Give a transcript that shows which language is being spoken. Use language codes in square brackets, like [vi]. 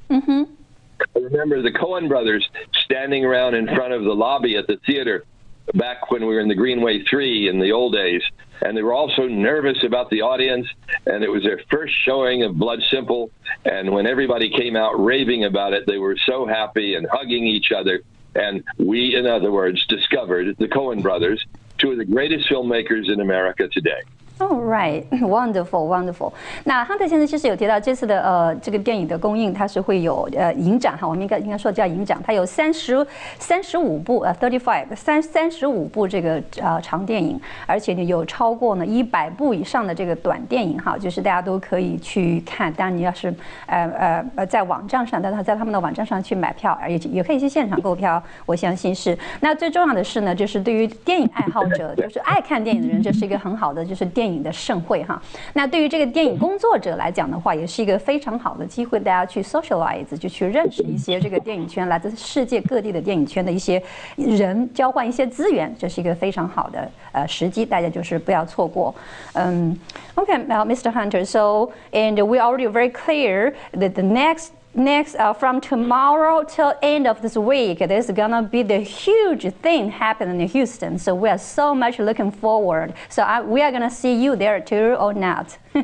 [en] I remember the Coen brothers standing around in front of the lobby at the theater back when we were in the Greenway 3 in the old days, and they were all so nervous about the audience, and it was their first showing of Blood Simple, and when everybody came out raving about it, they were so happy and hugging each other, and we, in other words, discovered the Coen brothers, 2 of the greatest filmmakers in America today. Oh, right, wonderful, wonderful. [zh] 那汉特先生其实有提到这次的这个电影的公映，它是会有影展哈，我们应该说叫影展，它有35部35部这个长电影，而且呢有超过呢100部以上的这个短电影哈，就是大家都可以去看。当然你要是在网站上，但是在他们的网站上去买票，也可以去现场购票，我相信是。那最重要的是呢，就是对于电影爱好者，就是爱看电影的人，这是一个很好的就是电影的盛会哈。那对于这个电影工作者来讲的话，也是一个非常好的机会，大家去 socialize， 就去认识一些这个电影圈来自世界各地的电影圈的一些人，交换一些资源，这是一个非常好的时机，大家就是不要错过。 [en] Okay, Mr. Hunter. So, and we're already very clear that the next from tomorrow till end of this week, there's gonna be the huge thing happening in Houston. So we are so much looking forward. So we are gonna see you there too, or not?